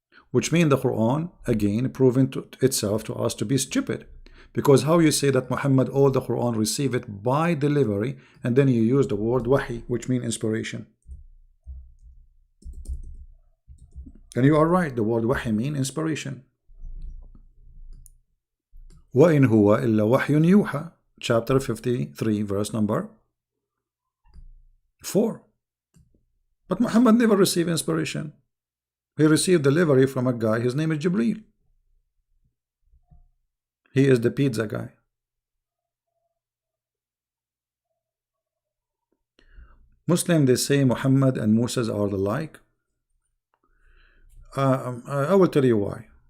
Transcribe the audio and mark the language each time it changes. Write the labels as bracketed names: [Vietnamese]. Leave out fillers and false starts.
[English] Which means the Quran, again, proven to itself to us to be stupid. Because how you say that Muhammad, all the Quran received it by delivery, and then you use the word wahi, which means inspiration. And you are right, the word wahi means inspiration. [Arabic] وَإِنْ هُوَ إِلَّا وَحْيٌ يُوحَى, [English] chapter 53, verse number 4. But Muhammad never received inspiration. He received delivery from a guy, his name is Jibreel. He is the pizza guy. Muslim, they say Muhammad and Moses are alike. I will tell you why.